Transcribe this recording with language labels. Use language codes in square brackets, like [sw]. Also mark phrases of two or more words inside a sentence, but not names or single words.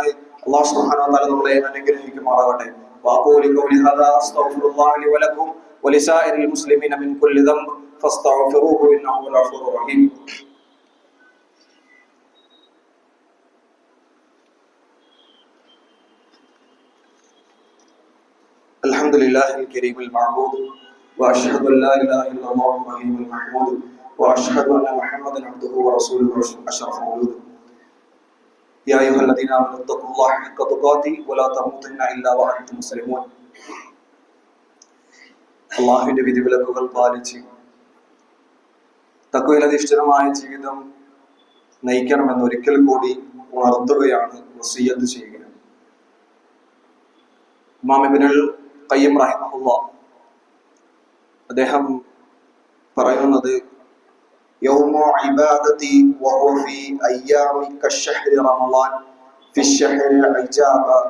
[ar] الله سبحانه وتعالى [ml] നമ്മളെ അനുഗ്രഹിക്കുമാറാകട്ടെ. [ar] وأقول قولي هذا أستغفر الله لي ولكم ولسائر المسلمين من كل ذنب فاستغفروه إنه غفور رحيم. الحمد لله الكريم المعبود وأشهد أن لا إله إلا الله الرحيم المحمود وأشهد أن محمدا عبده ورسوله أشرف المولود يا أيها الذين آمنوا اتقوا الله حق تقاته ولا تموتن إلا وأنتم مسلمون. [ml] അള്ളാഹുവിന്റെ വിധിവിലക്കുകൾ പാലിച്ച് തഖ്വയിൽ അധിഷ്ഠിതമായ ജീവിതം നയിക്കണമെന്ന് ഒരിക്കൽ കൂടി ഉണർത്തുകയാണ്, വസിയ്യത്ത് ചെയ്യുകയാണ്. [ar] ഇമാം ഇബ്നുൽ ഖയ്യിം റഹിമഹുല്ലാഹ് [ml] അദ്ദേഹം പറയുന്നത്, [ar] يوم عبادة وهو في أيام كالشهر رمضان في شهر إجابة.